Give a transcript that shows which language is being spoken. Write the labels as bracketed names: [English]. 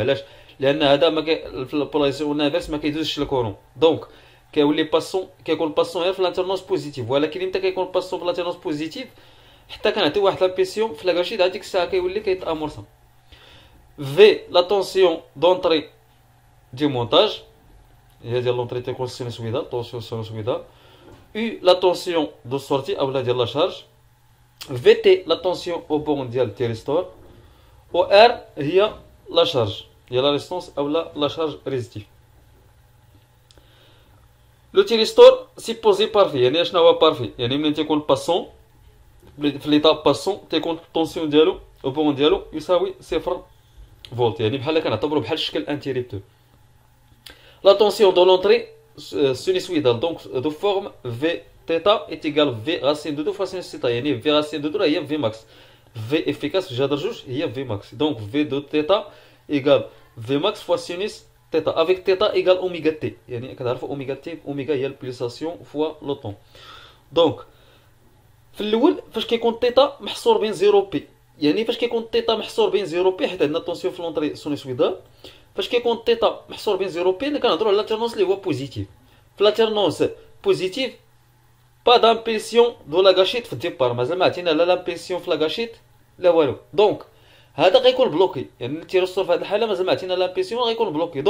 [Arabic] علاش؟ لان هذا ما في البولاريزاسيون انفيرس ما كيدوزش الكورون، دونك كيولي باسون، كيكون باسون غير في لالتيرنونس بوزيتيف. ولكن امتى كيكون باسون في لالتيرنونس بوزيتيف؟ حتى كنعطي واحد لامبيسيون في لاكاشيت، هذيك الساعه كيولي كيتامورسا. في لا طونسيون دونطري دي مونتاج هي ديال لونطري تيكون سينوسويدال، طونسيون سينوسويدال. [French] U la tension de sortie ou la de la charge. VT la tension au bon ديال التيريستور. و R هي la charge هي la résistance ou la charge résistive. [Arabic] لو تيريستور سيبوزي بارفي، يعني شنو هو بارفي؟ يعني ملي تيكون باسون في ليطاب باسون تيكون الطونسيون ديالو او بون ديالو يساوي 0 فولت، يعني بحال كنعتبرو بحال شكل انتيريبتور. [French] لا طونسيون دو لونطري sinusoïdale, donc de forme V θ est égal V racine de 2 fois sinus θ. يعني V racine de 2 هي V max. V efficace جذر جوج هي V max. Donc V de θ égale V max fois sinus θ. Avec θ égale oméga T. [Arabic] يعني كتعرفوا oméga T، oméga هي البليساسيون [French] fois le temps. [Arabic] Donc في الأول فاش كيكون θ محصور بين 0 بي، يعني فاش كيكون θ محصور بين 0 بي حيت عندنا طونسيون في لونطري سينوسويدال، فاش كيكون تيتا محصور بين 0 بي كنهضروا على لالتيرنونس اللي هو بوزيتيف. في لالتيرنونس بوزيتيف با دامبيسيون دو لاكاشيت في الديبار، مازال ما عطينا لا لامبيسيون في لاكاشيت لا والو، دونك هذا غيكون بلوكي، يعني التيرستور في هذه الحاله مازال ما عطينا لامبيسيون غيكون بلوكي.